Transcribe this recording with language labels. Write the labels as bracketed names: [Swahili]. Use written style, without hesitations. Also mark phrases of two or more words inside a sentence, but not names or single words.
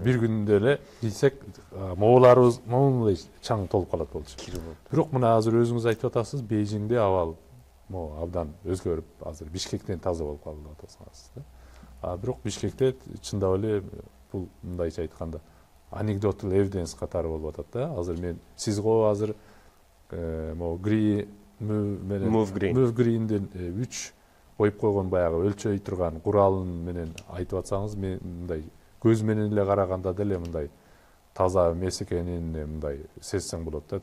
[Kyrgyz] Бир күндө эле кийсек, мооларыбыз момундай чаң толуп калат болчу. Бирок мына азыр өзүңүз айтып атасыз, Бейжиңде абал абдан өзгөрүп, азыр Бишкектен таза болуп калды деп атасыңыз да. Бирок Бишкекте чындап эле бул мындайча айтканда [English] anecdotal evidence [Kyrgyz] катары болуп атат да. Азыр мен сиз го азыр могу Move Green. Move Green'ден 3 коюп койгон баягы өлчөй турган куралын менен айтып атсаңыз, мен мындай көз менен эле караганда деле мындай таза эмес экенин мындай сезсең болот да.